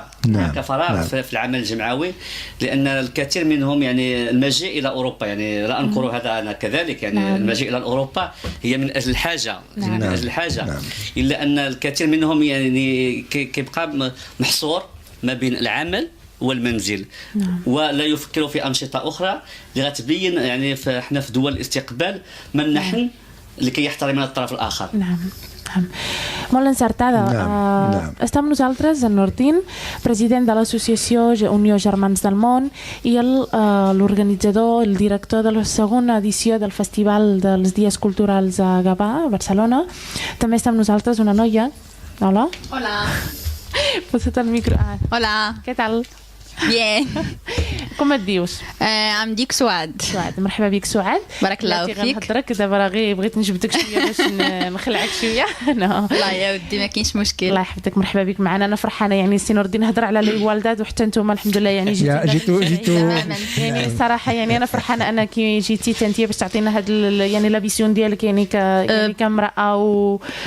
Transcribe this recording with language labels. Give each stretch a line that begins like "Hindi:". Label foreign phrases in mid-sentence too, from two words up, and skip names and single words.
Arabic: هناك فراغ في العمل الجمعوي، لان الكثير منهم يعني المجيء الى اوروبا، يعني لا انكر هذا انا كذلك، يعني المجيء الى اوروبا هي من اجل الحاجه، من اجل الحاجه، الا ان الكثير منهم يعني كيبقى محصور ما بين العمل والمنزل. ولا يفكروا في أنشطة أخرى اللي غتبين يعني احنا في دول الاستقبال من نحن لكي يحترمنا الطرف الآخر. نعم.
Catalan: Molt encertada. Està amb nosaltres en Nordin, president de l'associació Unió Germans del Món i l'organitzador, el director de la segona edició del Festival dels Dies Culturals a Gavà, a Barcelona. També està amb nosaltres una noia. Hola. Hola. Posa't el micro. Hola. Què tal?
Spanish: Bien.
Arabic: كم تديوش؟ عم ديك سعاد. مرحبا بك سعاد. بارك الله فيك. غنهضرك دابا راغي بغيت نجبدك شويه باش نخلعك شويه. الله يا ودي ما كاينش مشكل. الله يحفظك، مرحبا بك معنا. انا فرحانه يعني سي نور الدين هضر على الوالدات وحتى نتوما الحمد لله يعني جيتوا يعني الصراحه يعني انا فرحانه انك جيتي انت باش تعطينا هاد يعني
French: la vision
Arabic: ديالك يعني كامراه